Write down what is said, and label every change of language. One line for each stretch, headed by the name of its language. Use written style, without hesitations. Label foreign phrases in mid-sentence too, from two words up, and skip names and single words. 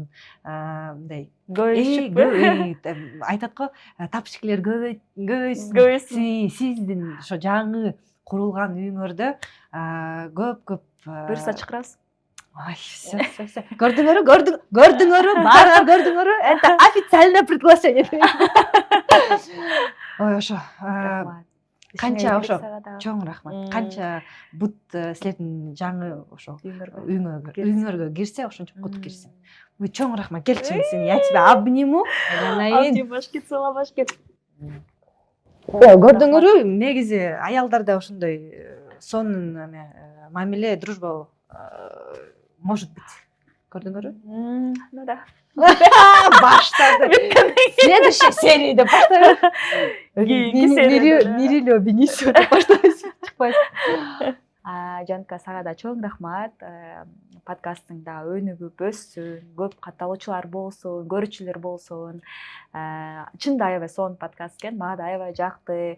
Kyrgyz: Мындай айтат го, тапчыкелер көбөйсүн. Сиздин ошо жаңы курулган үйүңөрдө көп Буюрса чакырабыз. Ой, все. Көрдүңөрбү? Баарыңар көрдүңөрбү?
Russian: Это официальное приглашение.
Kyrgyz: Ой, ошо. Канча ошо чоң рахмат. Канча бут силердин жаңы ошо үйүңөргө кирсе, ошончо бут кирсин. Ой, чоң рахмат. Келчи, сени
Russian: я тебя обниму. Обнимашки, целовашки.
Kyrgyz: Көрдүңөрбү? Негизи аялдарда ошондой сонун мамиле,
Russian: дружба может быть.
Kyrgyz: Көрдүңөрбү?
Russian: Ну да.
Kyrgyz: Баштады.
Russian: Следующей серии
Kyrgyz: деп баштайбыз. Мирилио Бенисио деп баштайбыз. Чыкпайсың. Жанка, сага да чоң рахмат. Подкасттың да өнүгүп өссүн, көп катталуучулар болсун, көрүүчүлөр болсун. Чында аябай сонун подкаст экен, мага да аябай жакты.